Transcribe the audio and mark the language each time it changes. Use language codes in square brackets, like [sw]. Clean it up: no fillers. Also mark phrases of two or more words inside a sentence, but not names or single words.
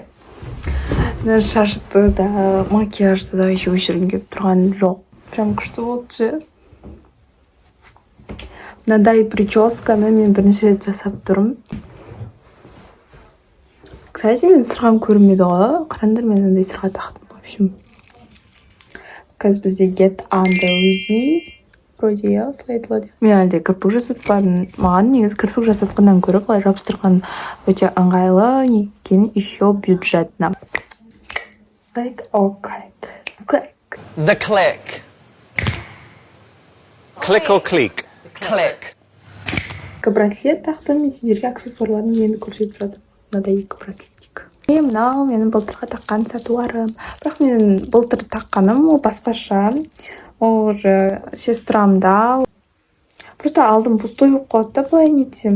[kk] Шашты да, макияжды да еще өшіргім келіп тұрған жоқ. Прям күшті болды же. Мынадай прическаны мен бірінші рет жасап тұрмын. Кстати, мен сырғам көрінмеді ғой. Қараңдар, мен мынандай сырға тақтым. [ru] В общем, [kk] қазір бізде [en] get under with me. [ru] Вроде я слайдла. [kk] Мен әлде кірпік жасатпадым. Маған негізі кірпік жасатқаннан көріп, былай жабыстырған өте ыңғайлы, екен [ru] еще бюджетно. [en] Click or click? Click. The click. Click or click? Click. [kk] Браслет тақтым, мен сендерге аксессуарларын енді көрсетіп жатырмын. Мынадай екі браслетик. Мынау менің былтырға таққан сатуарым. Бірақ менің былтыр таққаным ол басқаша. Ол уже сестрамда. Просто алдым пустой болып қалды, былай нетсем.